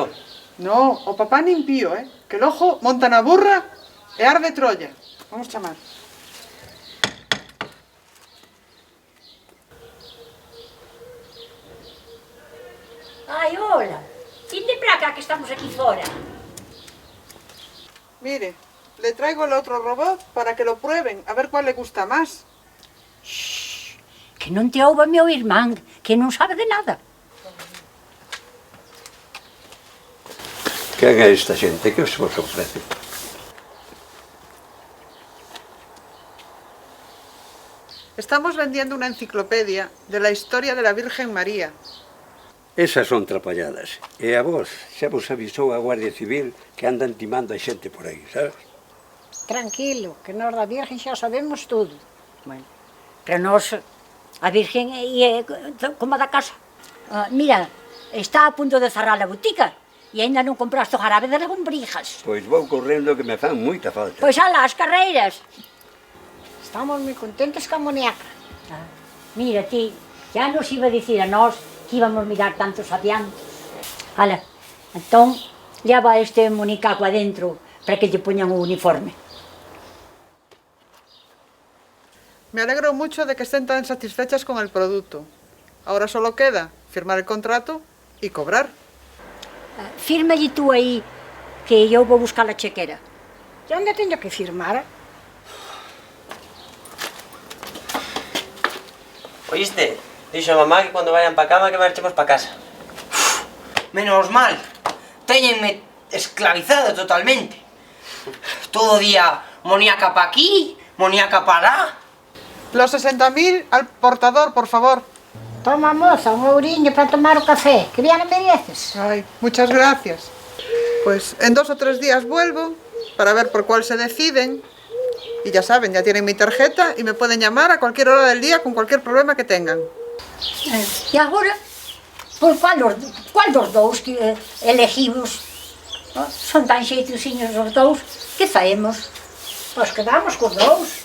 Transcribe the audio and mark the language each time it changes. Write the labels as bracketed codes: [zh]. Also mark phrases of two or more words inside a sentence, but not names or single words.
[gl] No, o papá nin pío, que logo monta na burra e arde Troya. Vamos chamar. Ai, hola. Vinde pra cá que estamos aquí fora. [es] Mire, le traigo el otro robot para que lo prueben, a ver cuál le gusta más. Shhh, [gl] que non te ouva meu irmán, que non sabe de nada. Quen é esta xente? Que os vos ofrece? [es] Estamos vendiendo una enciclopedia de la historia de la Virgen María. [gl] Esas son trapalladas. E a vos, xa vos avisou a Guardia Civil que andan timando a xente por aí, sabes? Tranquilo, que nós da Virgen xa sabemos tudo. Bueno, pero nós, a Virgen é como a da casa. Mira, está a punto de cerrar a botica e ainda non compraste o jarabe das lombrijas. Pois vou correndo que me fan moita falta. Pois ala, as carreiras. Estamos moi contentes ca moniaca. Mira, ti, xa nos iba a dicir a nós que íbamos mirar tantos adiantos. Ala, entón, leva este monicaco adentro para que lle poñan o uniforme. [es] Me alegro mucho de que estén tan satisfechas con el producto. Ahora solo queda firmar el contrato y cobrar. [gl] Fírmalle tú aí que eu vou buscar a chequera. E onde teño que firmar? Oíste? Dixo a mamá que cando vayan pa cama que marchemos pa casa. Menos mal. Téñenme esclavizado totalmente. Todo día moniaca pa aquí, moniaca pa lá. [es] Los 60.000 al portador, por favor. [gl] Toma, moza, un ouriño para tomar o café. [es] Que bien mereces. Ay, muchas gracias. Pues en 2 o 3 días vuelvo para ver por cuál se deciden. Y ya saben, ya tienen mi tarjeta y me pueden llamar a cualquier hora del día con cualquier problema que tengan. [gl] E agora, por cuál dos dous que elegimos? Son tan xeitusiños os dous, que faemos? Pois quedamos cos dous.